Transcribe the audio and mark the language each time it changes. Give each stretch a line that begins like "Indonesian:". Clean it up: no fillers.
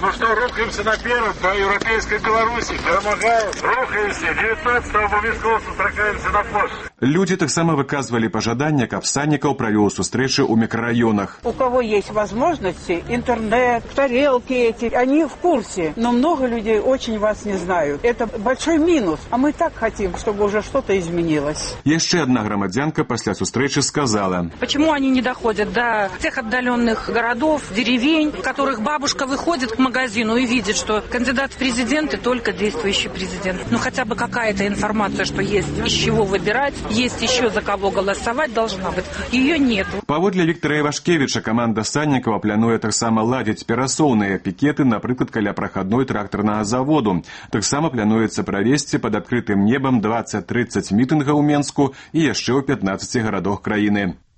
Belarusian: Ну што, рухаемся наперад па еўрапейскай Беларусі. Перамагаем. Рухаемся. 19-го абавязкова сустракаемся на плошчы. Людзі таксама выказвалі пажаданне, каб Саннікаў правёў сустрэчы ў мікрараёнах. У каго ёсць возможнасці, інтэрнэт, тарелкі
Russian: эти, они в курсе. Но много людей очень вас не знают. Это большой минус. А мы так хотим, чтобы уже что-то изменилось.
Belarusian: Яшчэ одна грамадзянка пасля сустрэчы сказала:
Russian: «Почему они не доходят до тех отдаленных городов, деревень, в которых бабушка выходит к магазину и видит, что кандидат в президенты только действующий президент? Ну хотя бы какая-то информация, что есть из чего выбирать, есть еще за кого голосовать должна быть. Ее нет».
Belarusian: Паводле Віктара Івашкевіча, команда Саннікава плануе таксама ладзіць перасоўныя пікеты, напрыклад, каля праходной трактарнага заводу. Таксама плануецца правесці пад адкрытым небам 20-30 мітынгаў у Менску і яшчэ ў 15 гарадах краіны.